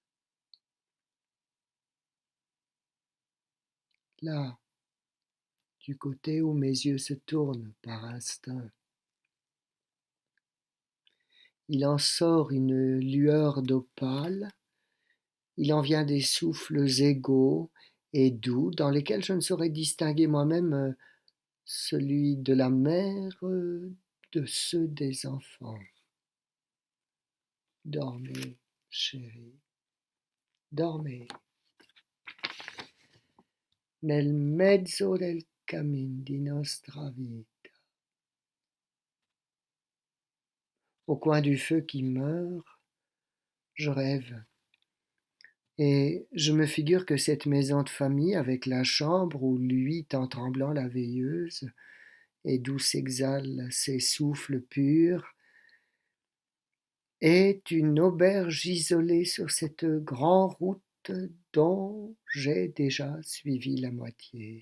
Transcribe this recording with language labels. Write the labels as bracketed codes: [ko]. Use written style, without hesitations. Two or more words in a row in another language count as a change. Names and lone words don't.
[fr] Là, du côté où mes yeux se tournent par instinct, Il en sort une lueur d'opale, il en vient des souffles égaux et doux dans lesquels je ne saurais distinguer moi-même celui de la mère de ceux des enfants. Dormez, chérie, dormez. [it] Nel mezzo del cammin di nostra vita. [fr] Au coin du feu qui meurt, je rêve. Et je me figure que cette maison de famille, avec la chambre où luit en tremblant la veilleuse, et d'où s'exhalent ses souffles purs, est une auberge isolée sur cette grande route dont j'ai déjà suivi la moitié.